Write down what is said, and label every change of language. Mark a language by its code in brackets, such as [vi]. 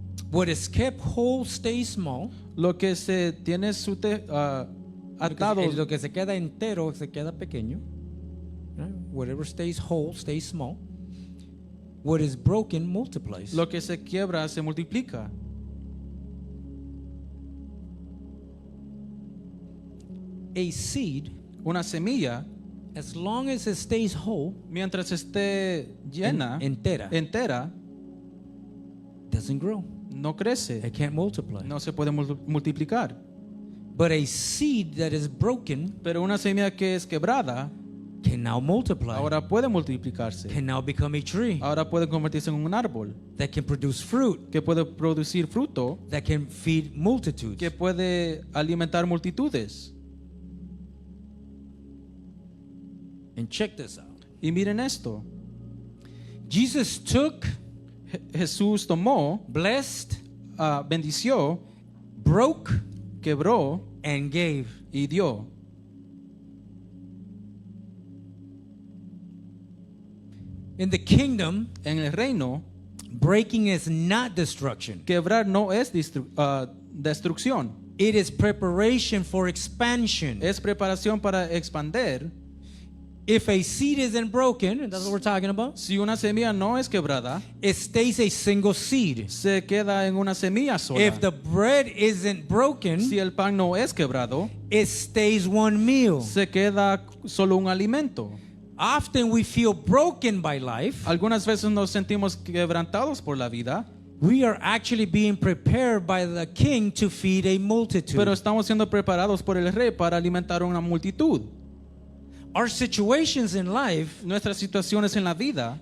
[en] What is kept whole stays small. [es] Lo que se tiene atado, Lo que se queda entero se queda pequeño. [en] Right? Whatever stays whole stays small. What is broken multiplies. [es] lo que se quiebra se multiplica. [en] A seed, [es] Una semilla, [en] as long as it stays whole, [es] mientras esté llena, [en] entera, doesn't grow. [es] no crece, [en] It can't multiply. [es] no se puede multiplicar. [en] But a seed that is broken [es] Pero una semilla que es quebrada, [en] can now multiply. [es] ahora puede multiplicarse. [en] Can now become a tree [es] Ahora puede convertirse en un árbol [en] that can produce fruit, [es] que puede producir fruto, [en] that can feed multitudes. [es] que puede alimentar multitudes. [en] And check this out. [es] Y miren esto, [en] Jesus took, [es] Jesús tomó, [en] blessed, [es] bendició, [en] broke, [es] quebró [en] and gave. [es] y dio. [en] In the kingdom, [es] En el reino, [en] breaking is not destruction. [es] quebrar no es destrucción, [en] It is preparation for expansion. [es] es preparación para expander. [en] If a seed isn't broken, and that's what we're talking about, [es] Si una semilla no es quebrada, [en] it stays a single seed. [es] se queda en una semilla sola. [en] If the bread isn't broken, [es] Si el pan no es quebrado, [en] it stays one meal. [es] se queda solo un alimento. [en] Often we feel broken by life. [es] Algunas veces nos sentimos quebrantados por la vida, [en] We are actually being prepared by the king to feed a multitude. [es] pero estamos siendo preparados por el rey para alimentar una multitud. [en] Our situations in life, [es] nuestras situaciones en la vida,